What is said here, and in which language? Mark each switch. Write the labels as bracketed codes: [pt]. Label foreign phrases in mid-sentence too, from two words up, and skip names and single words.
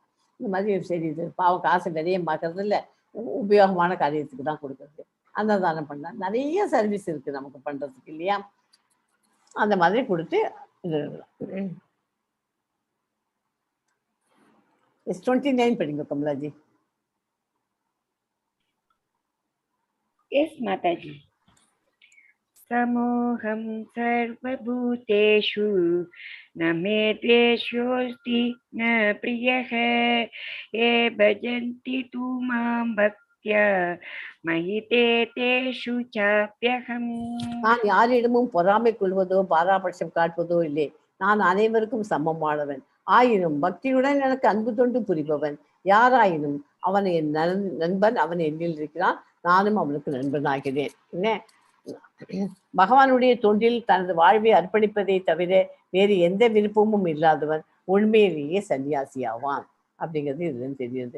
[ta] இந்த மாதிரி சரி, இது பாவம் காசு நிறைய மாக்கிறது இல்லை, உபயோகமான காரியத்துக்கு தான் கொடுக்குறது. அன்னதானம் பண்ணால் நிறைய சர்வீஸ் இருக்குது நமக்கு பண்ணுறதுக்கு இல்லையா, அந்த மாதிரி கொடுத்து இது 29 படிங்க கமலாஜி. [en] Yes, Mataji. [sa] समोऽहं सर्वभूतेषु न मे द्वेषोस्ति न प्रियः ये भजन्ति तु मां भक्त्या महिते तेषु चाप्यहम्. [ta] நான் யாரிடமும் பொறாமை கொள்வதோ பாராபட்சம் காட்டுவதோ இல்லை. நான் அனைவருக்கும் சமமானவன். ஆயினும் பக்தியுடன் எனக்கு அன்பு தொண்டு புரிபவன். யாராயினும் அவன் என் நண்பன், அவன் என்னில் இருக்கிறான், நானும் அவனுக்கு நண்பனாகிறேன். என்ன, பகவானுடைய தொண்டில் தனது வாழ்வை அர்ப்பணிப்பதை தவிர வேறு எந்த விருப்பமும் இல்லாதவன் உண்மையிலேயே சன்னியாசியாவான் அப்படிங்கிறது இதுன்னு தெரியுது.